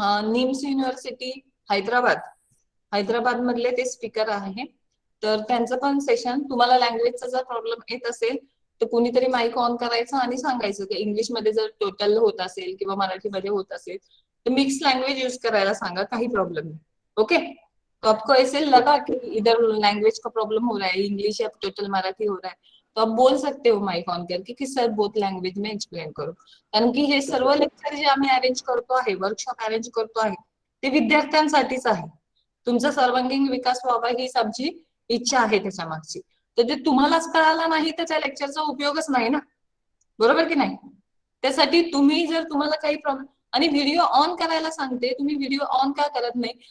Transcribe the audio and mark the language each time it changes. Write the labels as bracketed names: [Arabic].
[Marathi] NIMS university Hyderabad मधले ते speaker आहे. तर त्यांचं पण सेशन, तुम्हाला लँग्वेजचा जर प्रॉब्लेम येत असेल तर कुणीतरी माईक ऑन करायचं आणि सांगायचं की इंग्लिश मध्ये जर टोटल होत असेल किंवा मराठीमध्ये होत असेल तर मिक्स लैंग्वेज यूज करायला सांगा, काही प्रॉब्लेम नहीं. [English] Okay. [Hindi] तो आपको ऐसे लगा कि इधर लैंग्वेज का प्रॉब्लम हो रहा है, इंग्लिश या टोटल मराठी हो रहा है, तो आप बोल सकते हो माइक ऑन करके की सर बोथ लँग्वेज में एक्सप्लेन करो. [Marathi] कारण की हे सर्व लेक्चर जे आम्ही अरेंज करतो आहे, वर्कशॉप अरेंज करतो आहे, ते विद्यार्थ्यांसाठीच आहे. तुमचा सर्वांगीण विकास व्हावा हीच आमची इच्छा आहे त्याच्या मागची. तर ते तुम्हालाच कळालं नाही तर त्या लेक्चरचा उपयोगच नाही ना, बरोबर की नाही. त्यासाठी तुम्ही जर तुम्हाला काही प्रॉब्लेम, आणि व्हिडिओ ऑन करायला सांगते, तुम्ही व्हिडिओ ऑन का करत नाही.